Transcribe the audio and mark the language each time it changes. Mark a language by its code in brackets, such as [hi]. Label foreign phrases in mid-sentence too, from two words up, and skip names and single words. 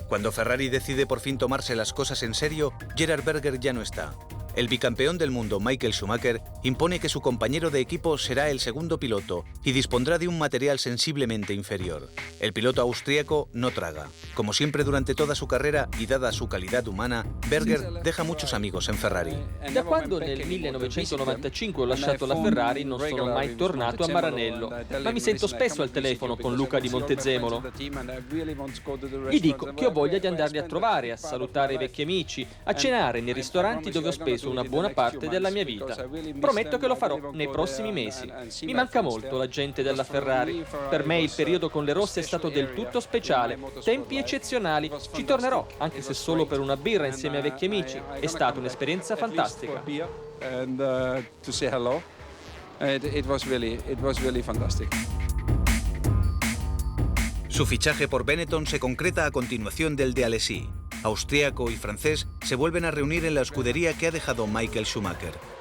[es] Cuando Ferrari decide por fin tomarse las cosas en serio, Gerhard Berger ya no está. El bicampeón del mundo Michael Schumacher impone que su compañero de equipo será el segundo piloto y dispondrá de un material sensiblemente inferior. El piloto austríaco no traga. Como siempre durante toda su carrera y dada su calidad humana, Berger deja muchos amigos en Ferrari. [it] Da quando nel 1995 ho lasciato la Ferrari non sono mai tornato a Maranello, ma mi sento spesso al telefono con Luca di Montezemolo. Gli dico che ho voglia di andarli a trovare, a salutare i vecchi amici, a cenare nei ristoranti dove ho speso una buona parte della mia vita. Prometto che lo farò nei prossimi mesi. Mi manca molto la gente della Ferrari. Per me il periodo con le rosse è stato del tutto speciale. Tempi eccezionali. Ci tornerò, anche se solo per una birra insieme ai vecchi amici. È stata un'esperienza fantastica. [es] Su fichaje por Benetton se concreta a continuación del de Alesi. Austríaco y francés se vuelven a reunir en la escudería que ha dejado Michael Schumacher.